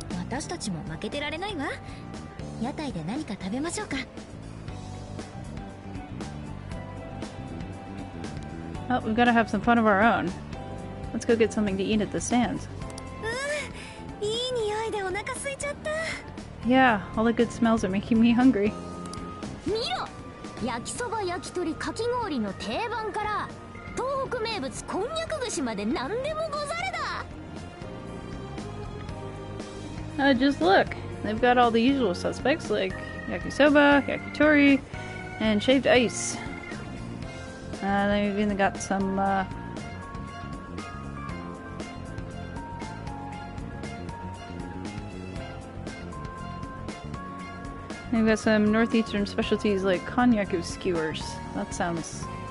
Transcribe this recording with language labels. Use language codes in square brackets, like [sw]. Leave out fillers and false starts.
[ja] 私たちも負けてられないわ。屋台で何か食べましょうか。 [en] Oh, we've got to have some fun of our own. Let's go get something to eat at the stands. [ja] いい匂いでお腹空いちゃった。 [en] Yeah, all the good smells are making me hungry. [ja] 見ろ、焼きそば、焼き鳥、かき氷の定番から東北名物こんにゃく串まで何でもござれだ。 [en] Just look. They've got all the usual suspects like yakisoba, yakitori, and shaved ice. They've even got some, they've got some northeastern specialties like konnyaku skewers. That sounds...